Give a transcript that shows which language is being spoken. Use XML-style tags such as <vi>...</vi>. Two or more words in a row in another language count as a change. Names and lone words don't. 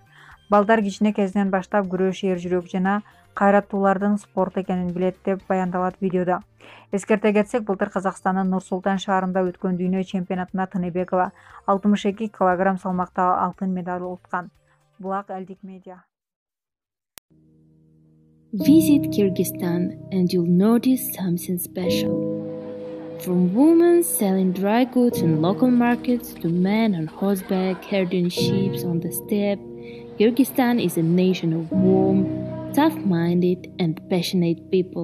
<ky>Балдар кичине кезинен баштап күрөш эр жүрөк жана кайраттуулардын спорт экенин билет деп баяндалат видеодо. Эскерте кетсек, былтыр Казакстандын Нур-Султан шаарында өткөн дүйнө чемпионатына Тыныбекова 62 килограмм салмакта алтын медаль уткан. Булак Элдик Медиа.</ky> <en>Visit Kyrgyzstan and you'll notice something special. From women selling dry goods in local markets to men on horseback herding sheep on the steppe, Kyrgyzstan is a nation of warm, tough-minded and passionate people.</en>